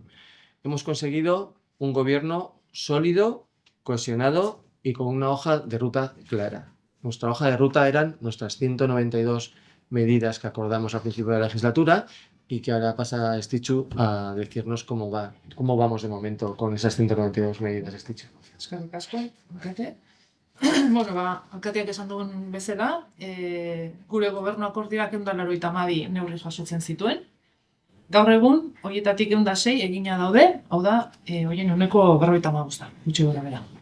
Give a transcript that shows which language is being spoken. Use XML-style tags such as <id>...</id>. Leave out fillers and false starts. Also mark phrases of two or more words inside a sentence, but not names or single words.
<es>Hemos conseguido un gobierno sólido, cohesionado y con una hoja de ruta clara. Nuestra hoja de ruta eran nuestras 192 medidas que acordamos al principio de la legislatura y que ahora pasa Estichu a decirnos cómo vamos de momento con esas 192 medidas, Estichu.</es> <eu>Eskerrik asko, alkate. Alkateak esan dugun bezala, gure gobernu akordioak 192 neurri jasotzen zituen. Gaur egun, horietatik 106 egina daude, hau da, horien ehuneko 55, gutxi gorabehera.</eu>